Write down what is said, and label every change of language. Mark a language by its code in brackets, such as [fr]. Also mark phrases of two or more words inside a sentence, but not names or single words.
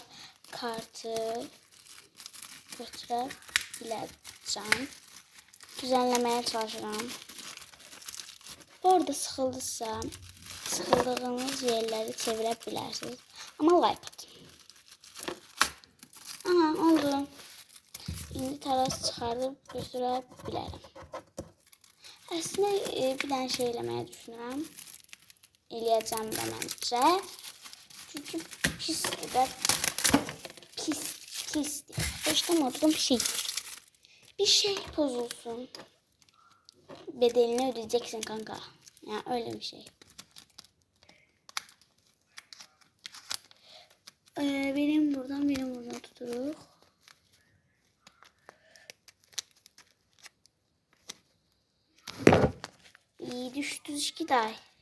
[tr] Kartı götürebileceğim. Düzenlemeye çalışacağım. [az] Orada sıxıldıysa, sıxıldığınız yerleri çevirə bilərsiniz. [tr] Ama like atın. Aha, oldu. [az] İndi taraz çıxardıb götürə bilərəm. Əslində bir dənə şey eləməyi düşünürəm. Eləyəcəm də məncə. Çünkü pisdir də. Pisdir. Hoşlamadığım şey. [tr] Bir şey bozulsun. Bedelini ödeyeceksin kanka. Yani öyle bir şey. Benim buradan tuturuk. İyi düştü iki day.